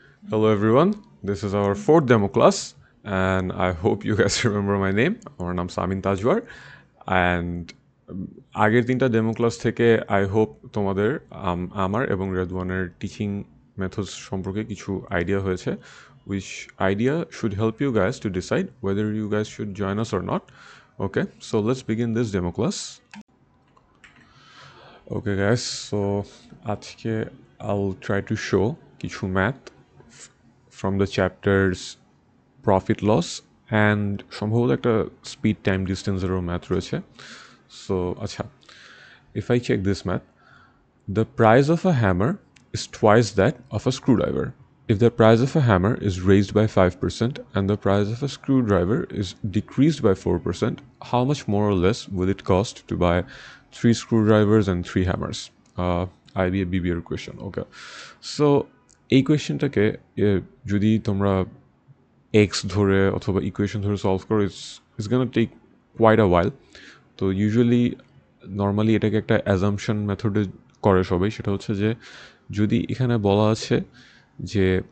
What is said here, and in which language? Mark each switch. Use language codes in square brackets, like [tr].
[en] Hello everyone, this is our fourth demo class and I hope you guys remember my name. [bn] আমার নাম Samin Tajwar and আগের তিনটা demo class থেকে [en] I hope [bn] তোমাদের আমার এবং রেদওয়ানের টিচিং মেথডস সম্পর্কে কিছু আইডিয়া হয়েছে [en] which idea should help you guys to decide whether you guys should join us or not. Okay, so let's begin this demo class. Okay guys, so আজকে I'll try to show কিছু math from the chapters profit loss and [bn] সম্ভবত একটা [en] speed time distance [bn] এরও math রয়েছে so আচ্ছা [en] if I check this math, the price of a hammer is twice that of a screwdriver. If the price of a hammer is raised by 5% and the price of a screwdriver is decreased by 4%, how much more or less will it cost to buy 3 screwdrivers and 3 hammers? IB a BBR question. Okay. [bn] So এই কোয়েশ্চেনটাকে যদি তোমরা x ধরে অথবা equation ধরে solve করো [en] it's gonna take quite a while [bn] তো usually normally এটাকে একটা অ্যাজাম্পশন মেথডে করে সবাই সেটা হচ্ছে যে যদি এখানে বলা আছে যে